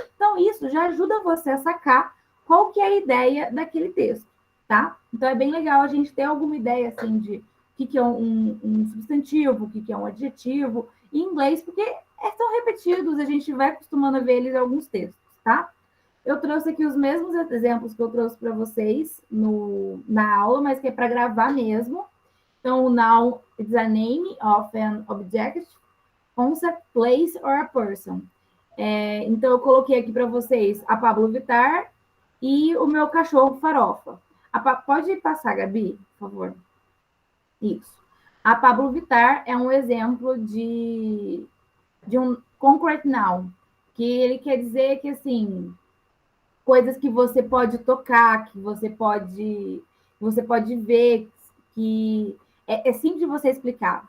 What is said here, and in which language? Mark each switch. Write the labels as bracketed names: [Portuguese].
[Portuguese] Então, isso já ajuda você a sacar qual que é a ideia daquele texto, tá? Então, é bem legal a gente ter alguma ideia, assim, de o que é um substantivo, o que é um adjetivo, em inglês, porque são repetidos, a gente vai acostumando a ver eles em alguns textos, tá? Eu trouxe aqui os mesmos exemplos que eu trouxe para vocês na aula, mas que é para gravar mesmo. Então, o [English] noun is a name of an object, concept, place or a person. [Portuguese] Então, eu coloquei aqui para vocês a Pablo Vittar e o meu cachorro Farofa. Pode passar, Gabi, por favor. Isso. A Pablo Vittar é um exemplo de um concrete noun, que ele quer dizer que, assim, coisas que você pode tocar, que você pode ver, que é simples de você explicar.